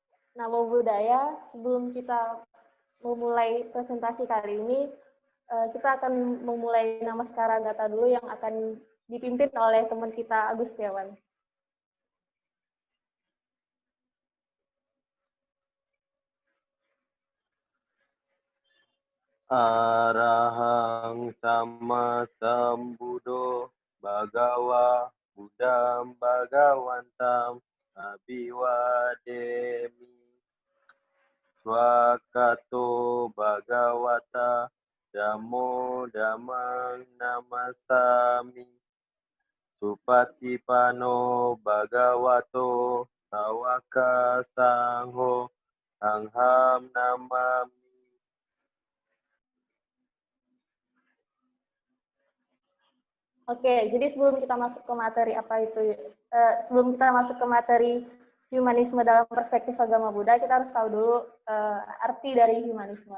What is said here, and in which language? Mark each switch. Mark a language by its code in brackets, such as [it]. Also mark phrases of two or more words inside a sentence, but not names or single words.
[pi] Namo Buddhaya. [id] Sebelum kita memulai presentasi kali ini, kita akan memulai Namaskara Gata dulu yang akan dipimpin oleh teman kita Agus Setiawan. [pi] Arahang sama sambuddho bhagava buddham bhagavantam abhiwademi swakato bhagavata dhammo dhammang namasami supatipano bhagavato sawaka sangho angham namami. [id] Oke, jadi sebelum kita masuk ke materi sebelum kita masuk ke materi humanisme dalam perspektif agama Buddha, kita harus tahu dulu arti dari humanisme.